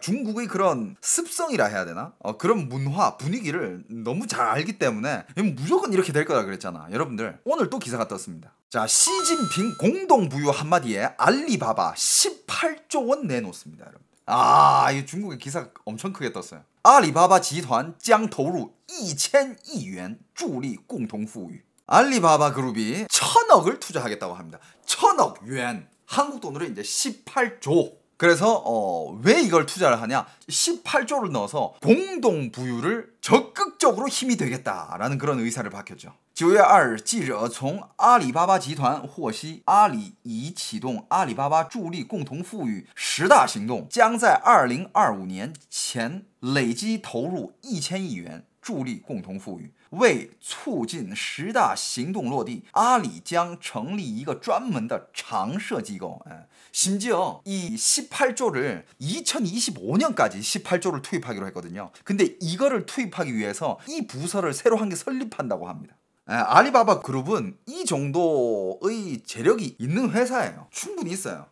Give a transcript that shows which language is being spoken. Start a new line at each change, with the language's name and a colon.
Korean: 중국의 그런 습성이라 해야 되나? 그런 문화, 분위기를 너무 잘 알기 때문에 무조건 이렇게 될 거라 그랬잖아. 여러분들 오늘 또 기사가 떴습니다. 자, 시진핑 공동부유 한마디에 알리바바 18조 원 내놓습니다. 여러분. 이 중국의 기사 엄청 크게 떴어요.
Chinese: 알리바바集团将投入1000亿元助力共同富裕.
Korean: 알리바바 그룹이 1000억을 투자하겠다고 합니다. 1000억 yuan. 한국 돈으로 이제 18조. 그래서 왜 이걸 투자를 하냐? 18조를 넣어서 공동 부유를 적극적으로 힘이 되겠다라는 그런 의사를 밝혔죠.
Chinese: 9月2日，记者从阿里巴巴集团获悉，阿里已启动阿里巴巴助力共同富裕10大行动，将在2025年前累计投入1000亿元，助力共同富裕。为促进10大行动落地，阿里将成立一个专门的常设机构。
Korean: 심지어 이 18조를 2025년까지 18조를 투입하기로 했거든요. 근데 이거를 투입하기 위해서 이 부서를 새로 한 개 설립한다고 합니다. 알리바바 그룹은 이 정도의 재력이 있는 회사예요. 충분히 있어요.